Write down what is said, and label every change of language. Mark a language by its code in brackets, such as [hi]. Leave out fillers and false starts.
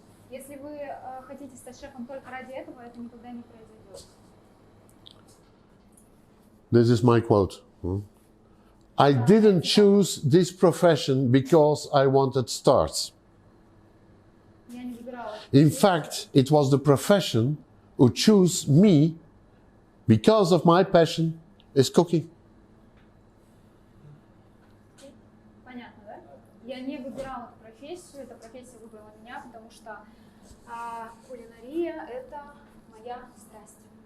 [ru] если вы хотите стать шефом только ради этого, это никогда не произойдет. [en] This is my quote. I didn't choose this profession because I wanted stars. [ru] Я не выбирала. [en] In fact, it was the profession who chose me because of my passion is cooking. [ru] Понятно, да? Я не выбирала эту профессию, эта профессия выбрала меня, потому что кулинария – это моя страсть.